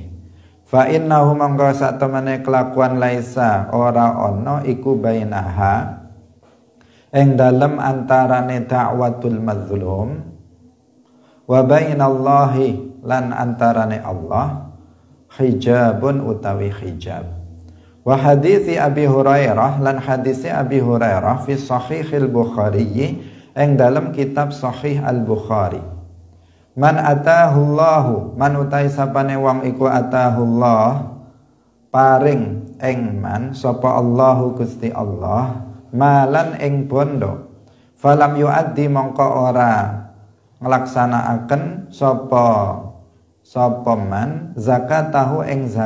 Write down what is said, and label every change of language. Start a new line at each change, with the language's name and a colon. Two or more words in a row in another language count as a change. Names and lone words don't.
Arabic: فإنه
Javanese: mangka satemene kelakuan laisa ora ana iku bainaha ing dalem antarane
Arabic: دعوة المظلوم وبين الله
Javanese: lan antarane Allah hijabun utawi hijab.
Arabic: وحديث أبي هريرة
Javanese: lan hadisi Abi Hurairah
Arabic: في صحيح البخاري
Javanese: ing dalam kitab Sahih Al-Bukhari.
Arabic: من آتاه الله من أوتي
Javanese: sapane wong iku atahullah paring ing man sapa Allahu Gusti Allah malan ing bondo
Arabic: فلم يؤد
Javanese: mongko ora nglaksanakaken sapa
Arabic: من زكاته
Javanese: ing